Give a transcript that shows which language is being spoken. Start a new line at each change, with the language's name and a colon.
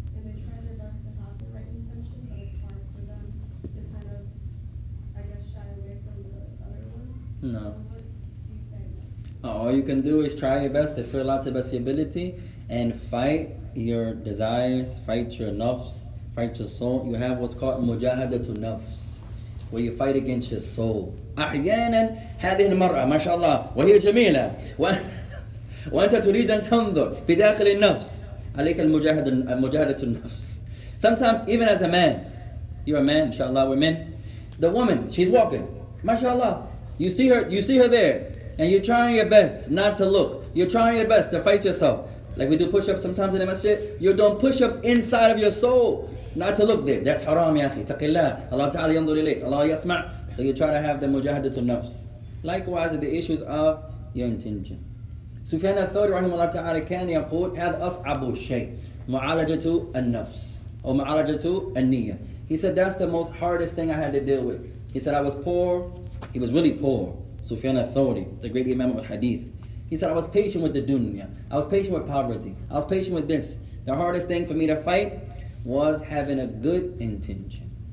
English: And they try their best to have the right intention, but it's hard for them to kind of, I guess, shy away from the other one. No. So what do you say? All you can do is try your best to fill out to the best of your ability and fight your desires, fight your nafs, fight your soul. You have what's called mujahadatu nafs, where you fight against your soul.
Arabic: أحيانا هذه المرأة ما شاء الله وهي جميلة وأنت تريد أن تنظر في داخل النفس عليك المجاهدة النفس.
English: Sometimes even as a man, You're a man, inshallah, we're men. The woman, she's walking, mashallah. You see her there, and you're trying your best not to look. You're trying your best to fight yourself. Like we do push-ups sometimes in the masjid. You're doing push-ups inside of your soul, not to look there. That's haram,
Arabic: ya akhi. Taqillah. Allah ta'ala yandur ilayk. Allah yasma'.
English: So you try to have the mujahadatul nafs. Likewise, the issues of your intention.
Arabic: Sufyan al-Thawri rahimahullah ta'ala كان يقول هذا أصعب شيء معالجة النفس أو معالجة النية.
English: He said that's the most hardest thing I had to deal with. He said I was poor. He was really poor. Sufyan al-Thawri, the great Imam of Hadith. He said I was patient with the dunya. I was patient with poverty. I was patient with this. The hardest thing for me to fight was having a good intention.